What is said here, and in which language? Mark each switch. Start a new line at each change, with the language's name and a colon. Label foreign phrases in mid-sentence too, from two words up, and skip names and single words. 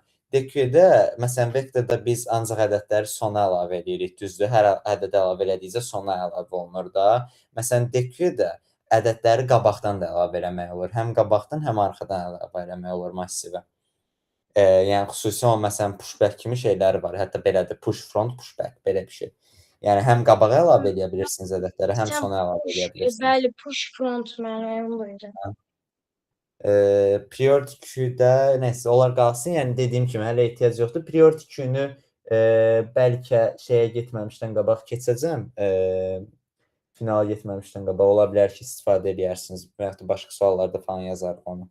Azerbaijani: DQ-də məsələn vektorda biz ancaq ədədləri sona əlavə edirik, düzdür? Hər ədəd əlavə elədikcə sona əlavə olunur da. Məsələn, DQ-də ədədləri qabaqdan da əlavə eləmək olur. Həm qabaqdan, həm arxadan əlavə eləmək olur massivə. Yəni xüsusi o məsələn pushback kimi şeyləri var. Hətta belədir,
English: push front, pushback
Azerbaijani: belə bir şey. Yəni həm qabağa əlavə edə bilirsiniz ədədləri, həm sona əlavə edə bilirsiniz. Bəli,
English: push front
Azerbaijani: mənim boyunca.
English: Priority queue-
Azerbaijani: də nəsə onlar qalsın. Yəni dediyim kimi hələ ehtiyac yoxdur.
English: Priority queue-
Azerbaijani: nu bəlkə şeyə getməmişdən qabaq keçəcəm. Finala getməmişdən qabaq ola bilər ki, istifadə edərsiniz və ya da başqa suallarda falan yazarıq onu.